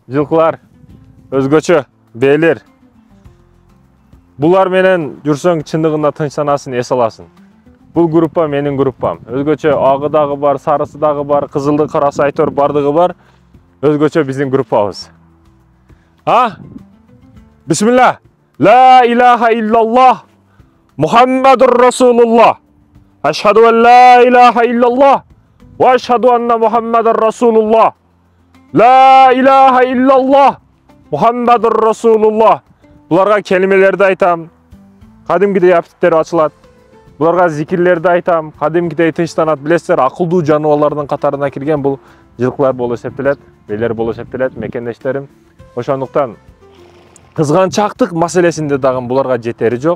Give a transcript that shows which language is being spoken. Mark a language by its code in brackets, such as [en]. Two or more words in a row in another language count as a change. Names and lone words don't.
[ky] Жылкылар, өзгөчө, бээлер. Булар менен жүрсөң чындыгында тынчсанасың, эс аласың. Бул группа менин группам. Өзгөчө агы дагы бар, сарысы дагы бар, кызылды, карасы айтор бардыгы бар. Өзгөчө биздин группабыз. [ar] بسم الله. لا إله إلا الله. محمد رسول الله. أشهد أن لا إله إلا الله. وأشهد أن محمدا رسول الله. لا إله إلا الله. محمد رسول الله. [ky] Буларга келимелерди айтам. Кадимкидей аптиптер ачылат. Буларга зикирлерди айтам. Кадимкидей тынчтанат. Билесиздер, акылдуу жаныбарлардын катарына кирген бул жылкылар болуп эсептелет, белер болуп эсептелет, мекендештерим. Ошондуктан кызганчактык маселесинде дагы буларга жетери жок.